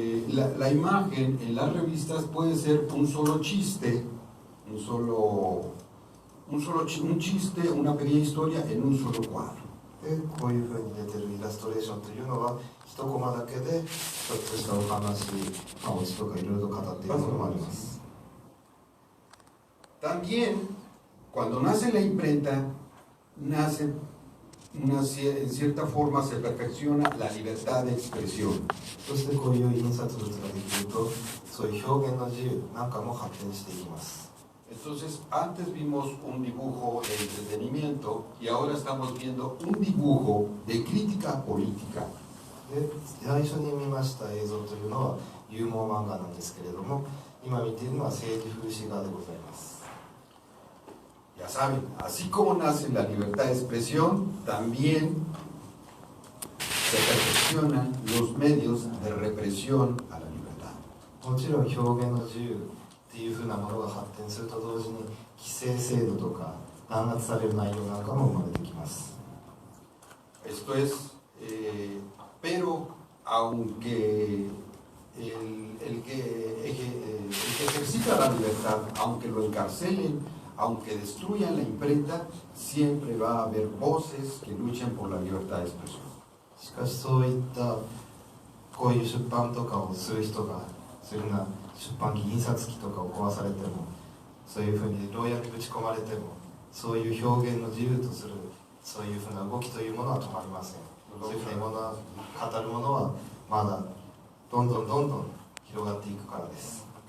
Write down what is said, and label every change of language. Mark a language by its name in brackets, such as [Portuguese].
[Spanish] La imagen en las revistas puede ser un solo chiste, un chiste, una pequeña historia en un solo cuadro. [Japanese] で、こういうふうに出てるイラストレーションというのは一コマだけでちょっとしたお話、オチとかいろいろと語っているものもあります。 [Spanish] También, cuando nace la imprenta, en cierta forma se perfecciona la libertad de expresión. [Japanese] そしてこういう印刷物ができるとそういう表現の自由なんかも発展していきます。 [Spanish] Entonces, antes vimos un dibujo de entretenimiento y ahora estamos viendo un dibujo de crítica política. [Japanese] で、最初に見ました映像というのはユーモア漫画なんですけれども、今見ているのは政治風刺画でございます。 [Spanish] Ya saben, así como nace la libertad de expresión, también se perfeccionan los medios de represión a la libertad. [Japanese] もちろん表現の自由、っていうふうなものが発展すると同時に規制制度とか弾圧される内容なんかも生まれてきます。 [Spanish] Esto es, pero aunque el que ejercita la libertad, aunque lo encarcelen, aunque destruyan la imprenta, siempre va a haber voces que luchen por la libertad de expresión. [Japanese] しかしそういったこういう出版とかをする人がそういうふうな出版機印刷機とかを壊されてもそういうふうに牢屋にぶち込まれてもそういう表現の自由とするそういうふうな動きというものは止まりません。そういうふうなものは語るものはまだどんどん広がっていくからです。